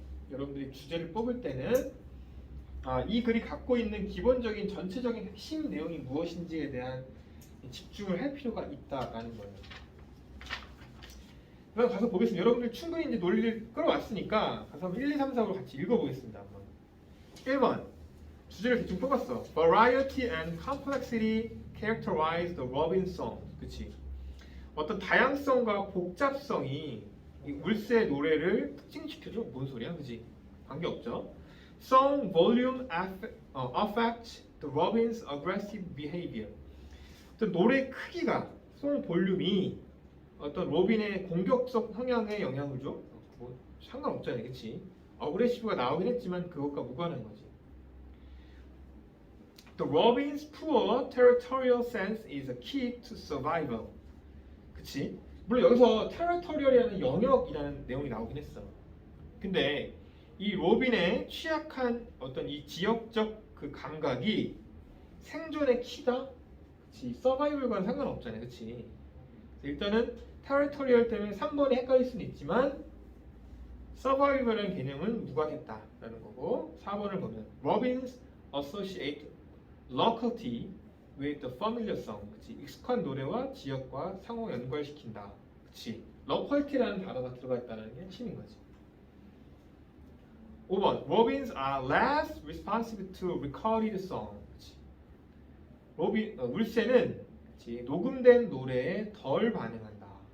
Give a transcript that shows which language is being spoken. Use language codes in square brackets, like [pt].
[ko] 여러분들이 주제를 뽑을 때는 이 글이 갖고 있는 기본적인 전체적인 핵심 내용이 무엇인지에 대한 집중을 할 필요가 있다라는 거예요. 그럼 가서 보겠습니다. 여러분들 충분히 이제 논리를 끌어왔으니까 가서 한번 1, 2, 3, 4로 같이 읽어보겠습니다. 한번. 1번 주제를 대충 뽑았어. [en] Variety and complexity characterize the Robin song. [ko] 그치? 어떤 다양성과 복잡성이 이 울새 노래를 특징시켜줘? 뭔 소리야? 그치? 관계없죠? [en] Song volume affect the Robin's aggressive behavior. [ko] 어떤 노래 크기가, 송 볼륨이 어떤 로빈의 공격적 성향에 영향을 줘? 뭐 상관없잖아요, 그치? 어그레시브가 나오긴 했지만 그것과 무관한 거지. [en] The robin's poor territorial sense is a key to survival. [ko] 그치? 물론 여기서 territorial이라는 영역이라는 내용이 나오긴 했어. 근데 이 로빈의 취약한 어떤 이 지역적 그 감각이 생존의 키다? 그치? 서바이벌과는 상관없잖아요, 그치? 일단은 territorial 때문에 3번이 헷갈릴 수는 있지만 survival이라는 개념은 무관했다라는 거고 4번을 보면 [en] Robins associate locality with the familiar song. [ko] 그치? 익숙한 노래와 지역과 상호 연관시킨다. 그치? locality라는 단어가 들어가 있다는 게 핵심인 거지. [en] 5번 Robins are less responsive to recorded song. [ko] 그치? 울새는 그치? 녹음된 노래에 덜 반응한다.